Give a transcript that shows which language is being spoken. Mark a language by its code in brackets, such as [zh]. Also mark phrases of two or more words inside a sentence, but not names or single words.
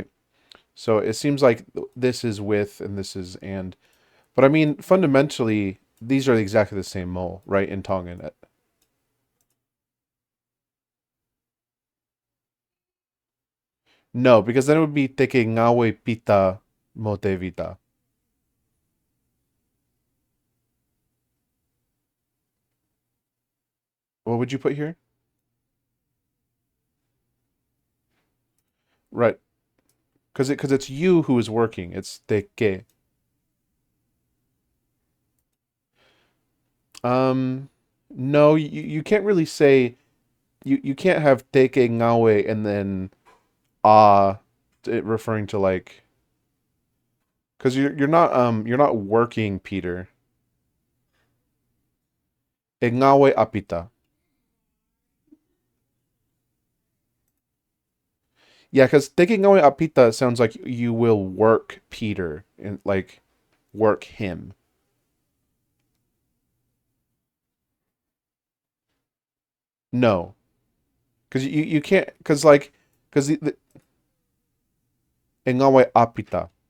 [en] So it seems like this is with and this is and. But I mean, fundamentally, these are exactly the same mole, right? In Tongan. No, because then it would be [to] teke ngawe pita mote vita. [en] What would you put here? Right. Because it's you who is working. It's teke. Um, no, you can't really say you can't have [to] teke ngawe [en] and then ah referring to like because you're not working, Peter. [to] E ngawe apita. [en] Yeah, because [to] teke ngawe apita [en] sounds like you will work Peter and like work him. No, because you can't because the [to] e ngawe apita.